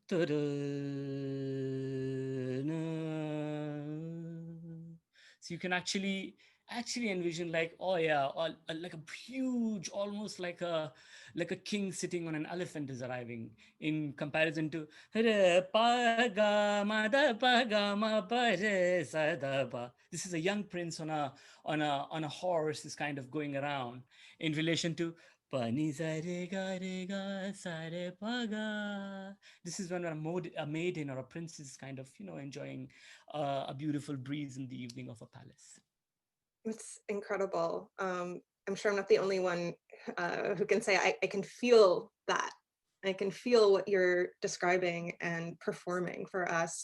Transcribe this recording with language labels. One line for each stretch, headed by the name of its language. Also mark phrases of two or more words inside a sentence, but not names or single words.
English: so you can actually envision like, oh yeah, like a huge, almost like a king sitting on an elephant is arriving, in comparison to this is a young prince on a horse is kind of going around, in relation to pani sa re ga sa re pa ga. This is when a maiden or a prince is kind of, enjoying a beautiful breeze in the evening of a palace. It's incredible. I'm sure I'm not the only one who can say I can feel that. I can feel what you're describing and performing for us.